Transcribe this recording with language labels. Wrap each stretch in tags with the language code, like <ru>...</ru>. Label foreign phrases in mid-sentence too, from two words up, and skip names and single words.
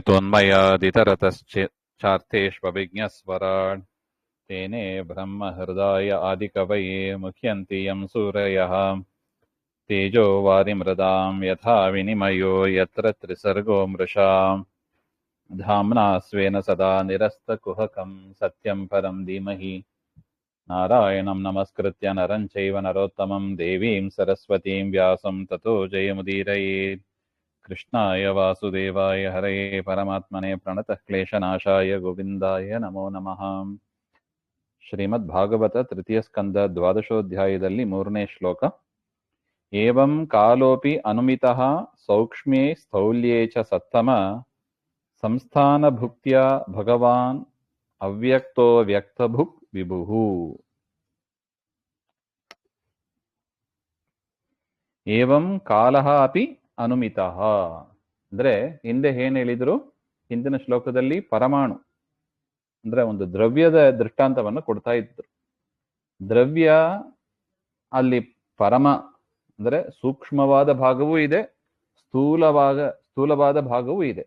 <sa>यतोऽन्मयादितरतश्चार्थेष्वभिज्ञस्वराट् तेने ब्रह्महृदाय आदिकवये मुह्यन्ति यं सूरयः तेजो वारिमृदां यथा विनिमयो यत्र त्रिसर्गो मृषा धाम्ना स्वेन सदा निरस्तकुहकं सत्यं परं धीमहि नारायणं नमस्कृत्य नरं चैव नरोत्तमं देवीं सरस्वतीं व्यासं ततो जयमुदीरयेत्। कृष्णाय वासुदेवाय हरये परमात्मने प्रणतः क्लेशनाशाय गोविन्दाय नमो नमः।</sa> <kn>ಶ್ರೀಮದ್ಭಾಗವತ ತೃತೀಯ ಸ್ಕಂದ ದ್ವಾದಶೋಧ್ಯಾಯದಲ್ಲಿ 3ನೇ ಶ್ಲೋಕ.</kn> <sa>ಏವಂ ಕಾಲೋಪಿ ಅನುಮಿತಃ ಸೌಕ್ಷ್ಮ್ಯೇ ಸ್ಥೌಲ್ಯೇ ಚ ಸತ್ತಮ ಸಂಸ್ಥಾನಭುಕ್ತ್ಯ ಭಗವಾನ್ ಅವ್ಯಕ್ತೋ ವ್ಯಕ್ತಭುಕ್ ವಿಭುಃ. ಏವಂ ಕಾಲಃ ಅಪಿ ಅನುಮಿತಃ</sa> <kn>ಅಂದ್ರೆ ಹಿಂದೆ ಏನ್ ಹೇಳಿದ್ರು, ಹಿಂದಿನ ಶ್ಲೋಕದಲ್ಲಿ ಪರಮಾಣು ಅಂದ್ರೆ ಒಂದು ದ್ರವ್ಯದ ದೃಷ್ಟಾಂತವನ್ನು ಕೊಡ್ತಾ ಇದ್ರು. ದ್ರವ್ಯ ಅಲ್ಲಿ ಪರಮ ಅಂದ್ರೆ ಸೂಕ್ಷ್ಮವಾದ ಭಾಗವೂ ಇದೆ, ಸ್ಥೂಲವಾದ ಭಾಗವೂ ಇದೆ.</kn>